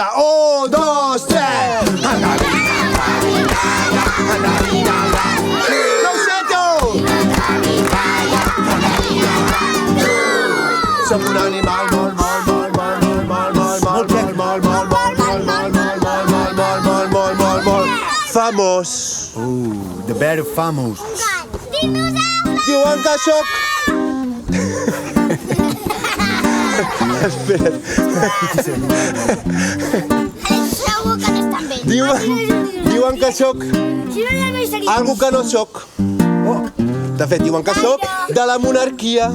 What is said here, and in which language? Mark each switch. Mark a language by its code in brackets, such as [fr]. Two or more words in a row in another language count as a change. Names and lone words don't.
[ca] 1, 2, 3. Endevina. No ho sento! Som un animal molt famós. [en] The very famous. [ca] Diuen que sóc Espera't. Segur que no estan bé. Diuen que sóc Si no, ja no hi seria. algo que no sóc. De fet, diuen que sóc de la monarquia.